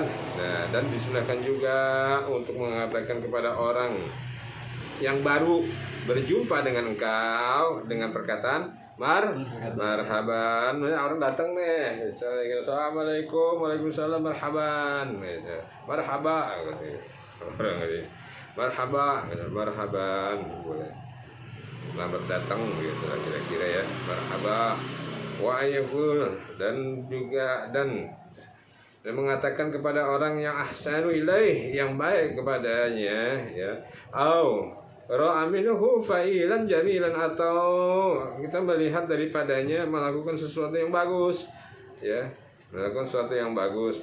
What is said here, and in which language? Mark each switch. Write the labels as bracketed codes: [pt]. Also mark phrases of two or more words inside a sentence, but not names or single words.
[id] Nah, dan disunahkan juga untuk mengatakan kepada orang yang baru berjumpa dengan engkau dengan perkataan marhaban. Orang datang nih, [ar] السلام عليكم وعليكم السلام, مرحبا مرحبا, [id] orang ini marhaban, boleh, selamat datang gitu kira-kira ya, marhaba. [ar] وأن يقول, [id] dan juga dan mengatakan kepada orang yang [ar] أحسن إليه, [id] yang baik kepadanya ya, [ar] رأى منه فعلا جميلا, [id] atau kita melihat daripadanya melakukan sesuatu yang bagus ya, melakukan sesuatu yang bagus.